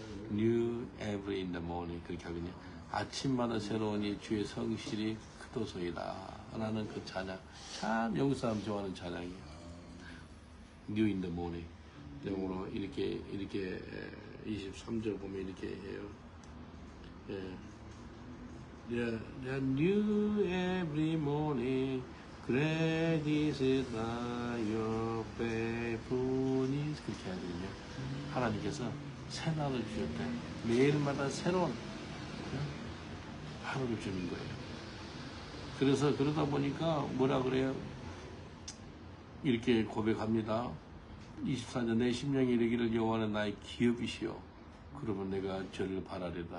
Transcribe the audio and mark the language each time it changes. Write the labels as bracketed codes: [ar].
[en] New every in the morning [ko] 그렇게 하거든요. 아침마다 새로우니 주의 성실이 크도소이다 라는 그 찬양, 참 영국 사람 좋아하는 찬양이에요. [en] New in the morning. [ko] 영어로 이렇게 23절 보면 이렇게 해요. 예. [en] They are new every morning. Great is your faithfulness. [ko] 그렇게 해야 되거든요. 하나님께서 새날을 주셨대. 매일마다 새로운 하루를 주는 거예요. 그래서 그러다 보니까 뭐라 그래요? 이렇게 고백합니다. 24년 내 심령이 이르기를 여호와는 나의 기업이시오. 그러면 내가 저를 바라리다.